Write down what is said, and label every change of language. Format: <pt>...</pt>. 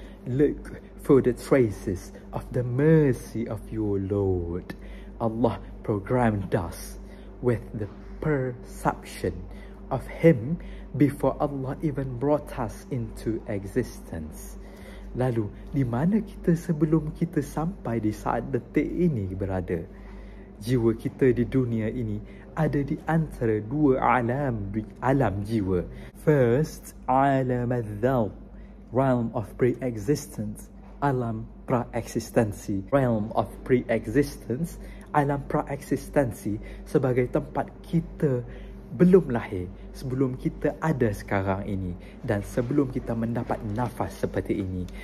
<en>Look for the traces of the mercy of your Lord. Allah programmed us with the perception of Him before Allah even brought us into existence.</en> <id>Lalu, di mana kita sebelum kita sampai di saat detik ini berada? Jiwa kita di dunia ini ada di antara dua alam jiwa.</id> <en>First, alam al-dhawq, realm of pre-existence.</en> <id>Alam pra-eksistensi,</id> <en>realm of pre-existence.</en> <id>Alam pra-eksistensi sebagai tempat kita belum lahir, sebelum kita ada sekarang ini dan sebelum kita mendapat nafas seperti ini.</id>